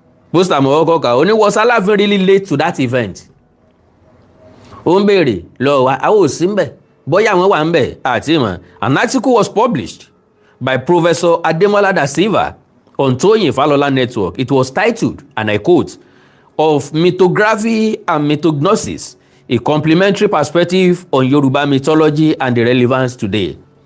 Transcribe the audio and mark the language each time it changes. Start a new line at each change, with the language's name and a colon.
Yoruba: Ó ní
English: was Aláàfin really late to that event?
Yoruba: Ó ń béèrè lọ wa àwọn ò sí ń bẹ̀ bóyá àwọn wà ń bẹ̀ àti ìmọ̀.
English: An article was published by Professor Ademola Da Silva on Toyin Falola Network. It was titled, and I quote, "Of Mythography and Mythognosis, a complementary perspective on Yoruba mythology and the relevance today."